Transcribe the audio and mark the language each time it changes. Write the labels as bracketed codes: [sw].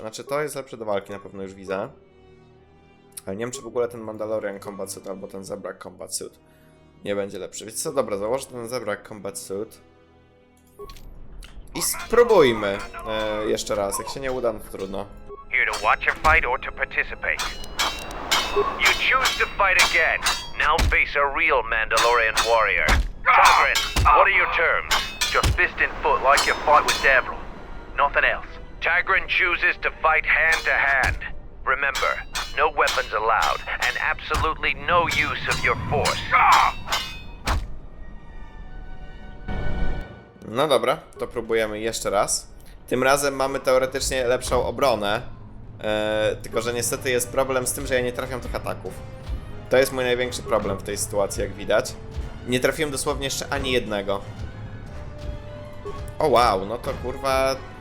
[pl] Znaczy, to jest lepsze do walki, na pewno już widzę. Ale nie wiem, czy w ogóle ten Mandalorian Combat Suit albo ten Zebrak Combat Suit nie będzie lepszy. Więc co, dobra, założę ten Zebrak Combat Suit. I spróbujmy jeszcze raz. Jak się nie uda, no to trudno. [en] Here to watch a fight or to participate? You choose to fight again. Now face a real Mandalorian warrior. Tigrin, what are your terms? Just fist and foot like you fought with Devil. Nothing else. Tigrin chooses to fight hand to hand. Remember, no weapons allowed, and absolutely no use of your force. [pl] No dobra, to próbujemy jeszcze raz. Tym razem mamy teoretycznie lepszą obronę. Tylko że niestety jest problem z tym, że ja nie trafiam tych ataków. To jest mój największy problem w tej sytuacji, jak widać. Nie trafiłem dosłownie jeszcze ani jednego. O wow, no to kurwa...